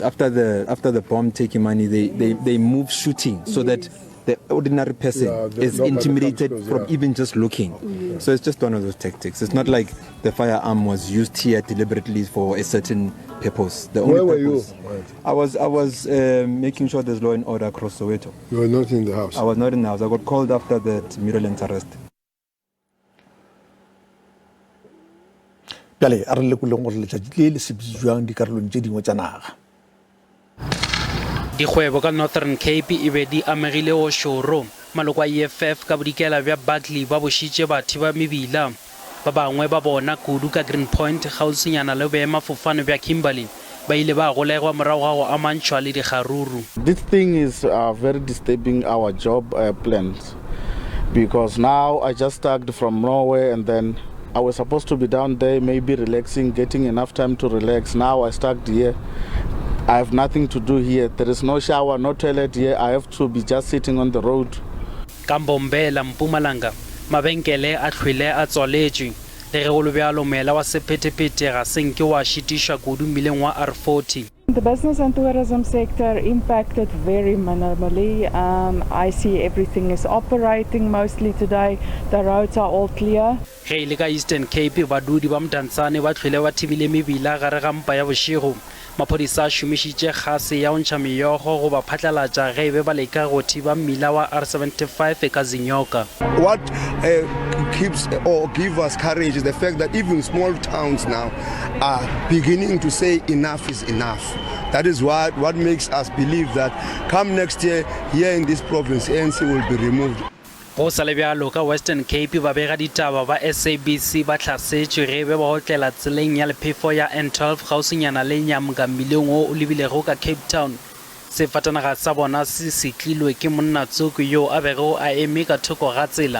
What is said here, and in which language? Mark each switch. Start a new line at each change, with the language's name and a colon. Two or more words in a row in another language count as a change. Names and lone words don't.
English: After the bomb taking money, they move shooting so that the ordinary person is intimidated from even just looking. So it's just one of those tactics. It's not like the firearm was used here deliberately for a certain purpose. The only Where purpose, were you? I was making sure there's law and order across Soweto. You were not in the house? I was not in the house. I got called after that Miralent's arrest.
Northern Sotho: Pele a re lekoleng gore letšatši le le sebediswang dikarolong tše dingwe tša naga. Dikgwebo ka Northern Cape e be di amegile go šoro. Maloko a EFF ka bodikela bja Buckley ba bošitše batho ba mebila. Ba bangwe ba bona kudu ka Green Point gausinyana le boemafofane bja Kimberley. Ba ile ba golegwa morago ga go amantšhwa le dikgaruru.
English: This thing is very disturbing our job plans, because now I just started from Norway and then I was supposed to be down there, maybe relaxing, getting enough time to relax. Now I stuck here. I have nothing to do here. There is no shower, no toilet here. I have to be just sitting on the road.
Northern Sotho: Kambombela Mpumalanga, mabenkele a tlhwele a tswaletšwe. Le ge go le bjalo moela wa sephetephete ga senke wa šitiša kudu mmileng wa R40.
English: The business and tourism sector impacted very minimally. I see everything is operating mostly today. The roads are all clear.
Northern Sotho: Ge ile ka Eastern Cape badudi ba Mdantsane ba tlhwele ba thibile mebila gare ga mpa ya bošego. Maphodisa a šomišitše kgase ya go ntšha meyogo go ba phatlalatša ge e be ba leka go thiba mmila wa R75 ka Zinyoka.
English: What keeps or give us courage is the fact that even small towns now are beginning to say enough is enough. That is what makes us believe that come next year here in this province ANC will be removed.
Northern Sotho: Go sa le bjalo ka Western Cape ba bega ditaba ba SABC ba hlasetšwe ge be ba hotlela tseleng ya lephefo ya N12 gausinyana le Nyamga mmileng o lebilego ka Cape Town. Sefatanaga sa bona se setlilwe ke monnatsoko yo a bego a eme ka thoko ga tsela.